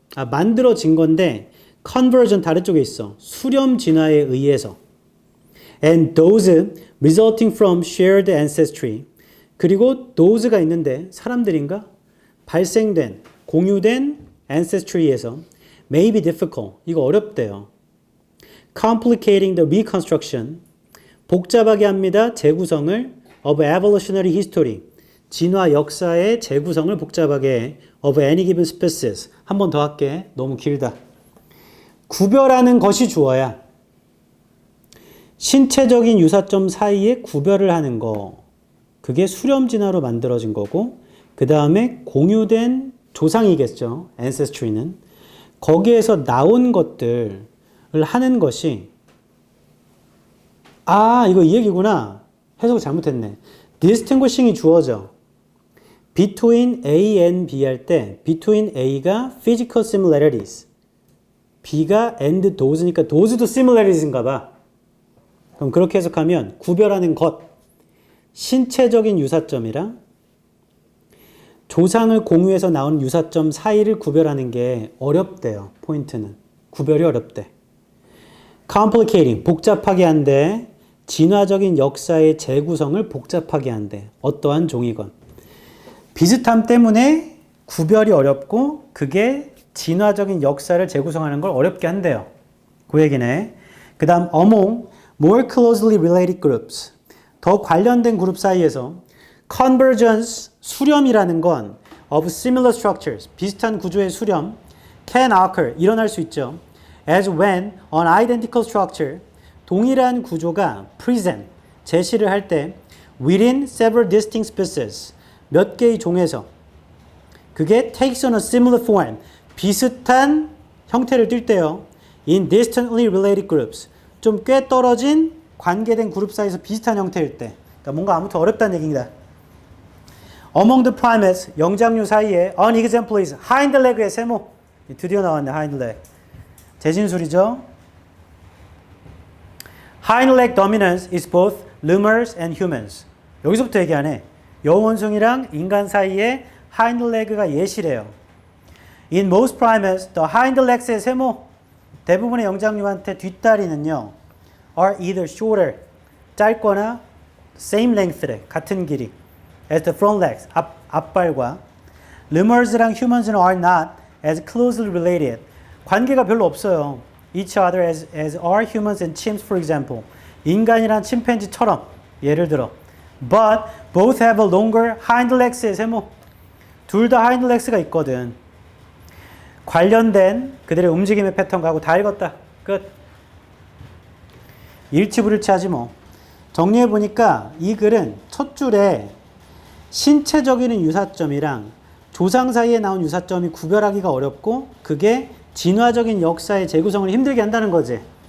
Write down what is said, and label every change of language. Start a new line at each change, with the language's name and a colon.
Korean: 만들어진 건데 convergent 다른 쪽에 있어. 수렴 진화에 의해서.
English: and those resulting from shared ancestry.
Korean: 그리고 those가 있는데 사람들인가? 발생된, 공유된 ancestry에서
English: may be difficult.
Korean: 이거 어렵대요.
English: complicating the reconstruction.
Korean: 복잡하게 합니다. 재구성을
English: of evolutionary history.
Korean: 진화 역사의 재구성을 복잡하게 해.
English: of any given species.
Korean: 한 번 더 할게. 너무 길다. 구별하는 것이 주어야. 신체적인 유사점 사이에 구별을 하는 거. 그게 수렴 진화로 만들어진 거고 그 다음에 공유된 조상이겠죠. ancestry는. 거기에서 나온 것들을 하는 것이 이거 이 얘기구나. 해석 잘못했네. distinguishing이 주어져.
English: between A and B
Korean: 할 때 between A가 physical similarities B가 and those니까 those도 similaries인가 봐. 그럼 그렇게 해석하면 구별하는 것 신체적인 유사점이랑 조상을 공유해서 나온 유사점 사이를 구별하는 게 어렵대요. 포인트는. 구별이 어렵대. complicating 복잡하게 한대. 진화적인 역사의 재구성을 복잡하게 한대. 어떠한 종이건. 비슷함 때문에 구별이 어렵고 그게 진화적인 역사를 재구성하는 걸 어렵게 한대요. 그 얘기네. 그 다음
English: among more closely related groups.
Korean: 더 관련된 그룹 사이에서 convergence, 수렴이라는 건
English: of similar structures,
Korean: 비슷한 구조의 수렴
English: can occur,
Korean: 일어날 수 있죠.
English: as when an identical structure,
Korean: 동일한 구조가
English: present, 제시를 할 때 within several distinct species,
Korean: 몇 개의 종에서
English: 그게 takes on a similar form,
Korean: 비슷한 형태를 띌 때요.
English: in distantly related groups,
Korean: 좀 꽤 떨어진 관계된 그룹 사이에서 비슷한 형태일 때. 그러니까 뭔가 아무튼 어렵다는 얘기입니다.
English: Among the primates,
Korean: 영장류 사이에 an example is hind leg의 세모. 드디어 나왔네, hind leg. 재진술이죠.
English: Hind leg dominance is both lemurs and humans.
Korean: 여기서부터 얘기하네. 여원숭이랑 인간 사이에 hind leg가 예시래요.
English: In most primates, the hind legs의 세모,
Korean: 대부분의 영장류한테 뒷다리는요,
English: are either shorter, 짧거나 same length래,
Korean: 같은 길이,
English: as the front legs,
Korean: 앞발과.
English: Lemurs랑 humans는 are not as closely related.
Korean: 관계가 별로 없어요.
English: Each other as are humans and chimps, for example.
Korean: 인간이란 침팬지처럼, 예를 들어.
English: But both have a longer hind legs의 세모.
Korean: 둘 다 hind legs가 있거든. 관련된 그들의 움직임의 패턴하고 다 읽었다. 끝. 일치불일치하지 뭐. 정리해보니까 이 글은 첫 줄에 신체적인 유사점이랑 조상 사이에 나온 유사점이 구별하기가 어렵고 그게 진화적인 역사의 재구성을 힘들게 한다는 거지.